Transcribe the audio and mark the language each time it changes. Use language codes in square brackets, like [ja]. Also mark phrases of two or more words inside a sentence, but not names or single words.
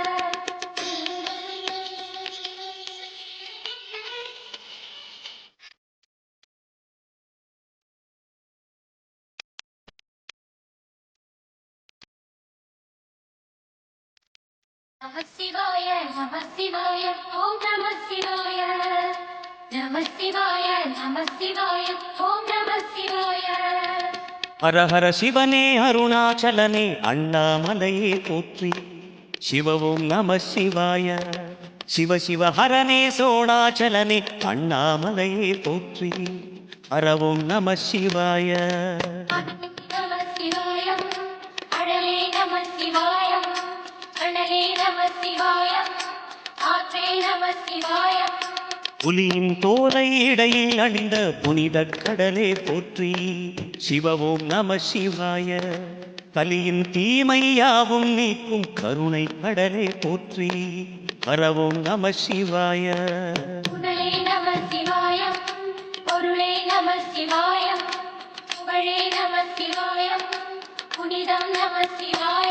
[sa] नमः शिवाय नमः शिवाय ओम् नमः शिवाय. नमः शिवाय नमः शिवाय ओम् नमः शिवाय. [ta] ஹர ஹர சிவனே அருணாச்சலனே அண்ணாமலையே போற்றி சிவவும் நம சிவாய சிவ சிவ ஹரனே சோணாச்சலனே அண்ணாமலையே போற்றி ஹரவும் நம சிவாய [sa] नमः शिवाय, [ta] Adale [sa] नमः शिवाय, [ta] Adale [sa] नमः शिवाय, [ta] Atre [sa] नमः शिवाय. [ta] புலியின் தோலை இடையில் அணிந்த புனித கடலே போற்றி சிவவும் நம சிவாய கலியின் தீமையாவும் நீக்கும் கருணை கடலே போற்றி ஹரவும் நம சிவாய Udale [sa] नमः शिवाय, [ta] Orule [sa] नमः शिवाय, [ta] Ugale [sa] नमः शिवाय, [ta] Punidam [sa] नमः शिवाय.